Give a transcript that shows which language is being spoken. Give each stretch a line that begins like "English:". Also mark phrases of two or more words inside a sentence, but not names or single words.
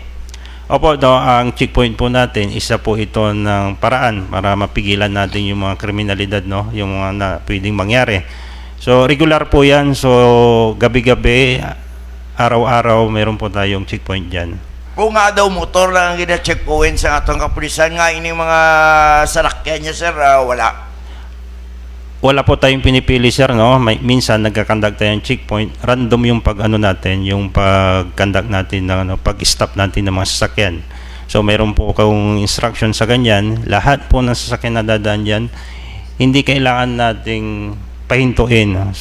Filipino: Opo, no, ang checkpoint po natin, isa po ito ng paraan para mapigilan natin yung mga kriminalidad, no, yung mga na pwedeng mangyari. So regular po yan. So gabi-gabi, araw-araw, meron po tayong checkpoint dyan.
Hiligaynon: Kung nga daw motor lang ang gina-checkpoint sa atong kapulisan, nga ini mga salakyan niya, sir,
Filipino: wala. Wala po tayong pinipili, sir, no? Minsan nagka-conduct tayong checkpoint, random yung natin, yung pag-conduct natin ng pag-stop natin ng mga sasakyan. So mayroon po kung instruction sa ganyan, lahat po ng sasakyan na dadaan diyan, hindi kailangan nating pahintuin.